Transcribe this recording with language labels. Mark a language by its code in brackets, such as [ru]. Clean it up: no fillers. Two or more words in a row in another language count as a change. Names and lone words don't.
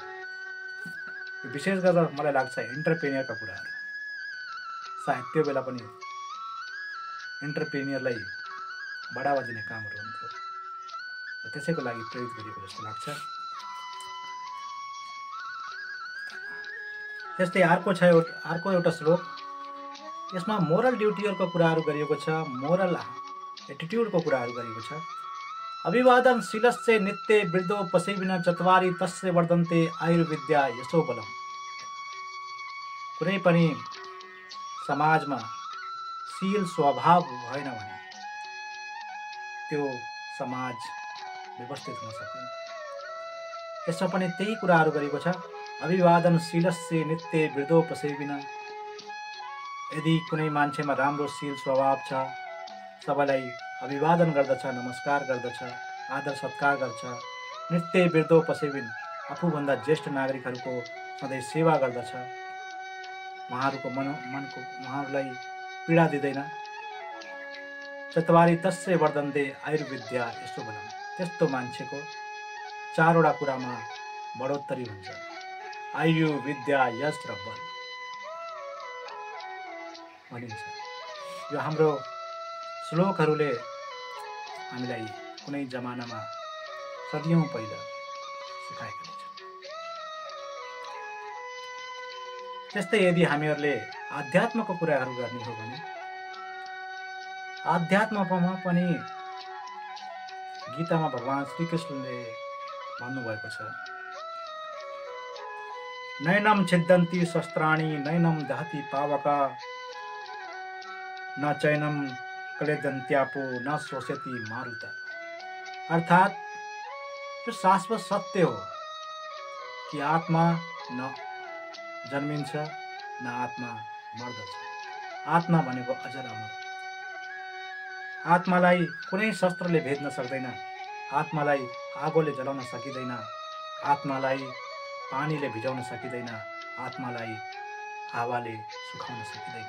[ne] विशेष गरेर मलाई लाग्छ एन्टरप्रेन्योरका कुराहरू सायद त्यो बेला पनि एन्टरप्रेन्योरलाई बढावा दिने कामहरू हुन्थ्यो र त्यसैको लागि प्रेरित गरिएको जस्तो लाग्छ। त्यस्तै अर्को एउटा श्लोक, यसमा [en] moral duties [ne] कुराहरू गरिएको छ, [en] moral attitude [ne] कुराहरू गरिएको छ। [sa] अभिवादनशीलस्य नित्य वृद्धोपसेविन चत्वारि तस्य वर्धन्ते आयुर्विद्या यशो बलम। [ne] कुनै पनि समाजमा शील स्वभाव भएन भने त्यो समाज व्यवस्थित हुन सक्दैन। यसमा पनि त्यही कुराहरू गरेको छ। [sa] अभिवादनशीलस्य नित्य वृद्धोपसेविन। [ne] यदि कुनै मान्छेमा राम्रो शील स्वभाव छ, सबैलाई अभिवादन गर्दछ, नमस्कार गर्दछ, आदर सत्कार गर्छ, [sa] नित्य वृद्धोपसेविन, [ne] आफूभन्दा ज्येष्ठ नागरिकहरूको सधैँ सेवा गर्दछ, उहाँहरूलाई पीडा दिँदैन। [sa] चत्वारि तस्य वर्धन्ते आयुर्विद्या, [ne] यस्तो भनौँ, त्यस्तो मान्छेको चारवटा कुरामा बढोत्तरी हुन्छ: आयु, विद्या, यश र बल भनिन्छ। यो हाम्रो श्लोकहरूले हामीलाई कुनै जमानामा सदियौँ पहिला सिकाएका छन्। त्यस्तै यदि हामीहरूले आध्यात्मको कुराहरू गर्ने हो भने आध्यात्ममा पनि गीतामा भगवान श्रीकृष्णले भन्नुभएको छ, [sa] नैनम छिद्दन्ति शस्त्राणि नैनम दहति पावका न चैनम क्लेदन्त्यापो न शोषयति मारुत। [ne] अर्थात यो शाश्वत सत्य हो कि आत्मा न जन्मिन्छ न आत्मा मर्दछ। आत्मा भनेको अजर अमर। आत्मालाई कुनै शस्त्रले भेद्न सक्दैन, आत्मालाई आगोले जलाउन सकिँदैन, आत्मालाई पानीले भिजाउन सकिँदैन, आत्मालाई हावाले सुकाउन सकिँदैन।